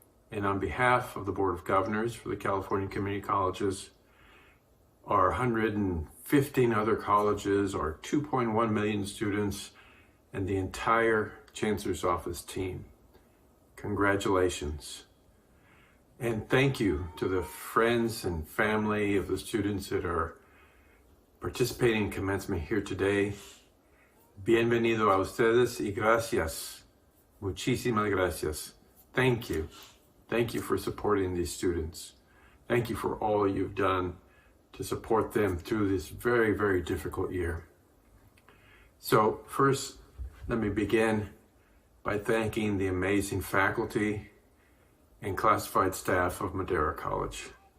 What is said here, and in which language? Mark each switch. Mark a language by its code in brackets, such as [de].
[en] And on behalf of the Board of Governors for the California Community Colleges, our 115 other colleges, our 2.1 million students, and the entire Chancellor's Office team, congratulations. And thank you to the friends and family of the students that are participating in commencement here today. [es] Bienvenido a ustedes y gracias. Muchísimas gracias. [en] Thank you. Thank you for supporting these students. Thank you for all you've done to support them through this very, very difficult year. So first, Let me begin by thanking the amazing faculty and classified staff of Madera College.